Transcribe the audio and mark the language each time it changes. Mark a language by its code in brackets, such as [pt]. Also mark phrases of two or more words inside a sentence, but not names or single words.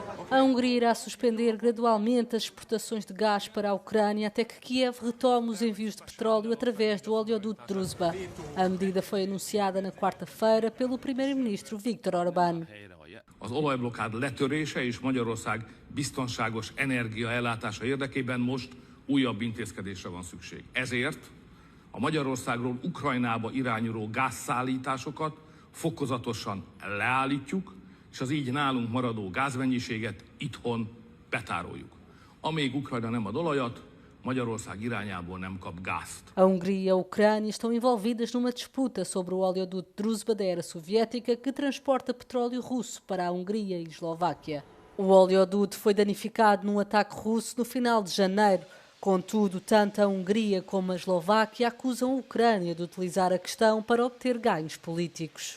[pt] A Hungria irá suspender gradualmente as exportações de gás para a Ucrânia até que Kiev retome os envios de petróleo através do oleoduto Druzhba. A medida foi anunciada na quarta-feira pelo primeiro-ministro Viktor Orbán. [hu] Az olajblokkád letörése és Magyarország biztonságos energiaellátása érdekében most újabb intézkedésre van szükség. Ezért a Magyarországról Ukrajnába irányuló gázszállításokat fokozatosan leállítjuk, és az így nálunk maradó gázmennyiséget itthon betároljuk. Amíg Ukrajna nem ad olajat, Magyarország irányából nem kap gázt. [pt] A Hungria e a Ucrânia estão envolvidas numa disputa sobre o oleoduto Druzhba da era soviética que transporta petróleo russo para a Hungria e Eslováquia. O oleoduto foi danificado num ataque russo no final de janeiro. Contudo, tanto a Hungria como a Eslováquia acusam a Ucrânia de utilizar a questão para obter ganhos políticos.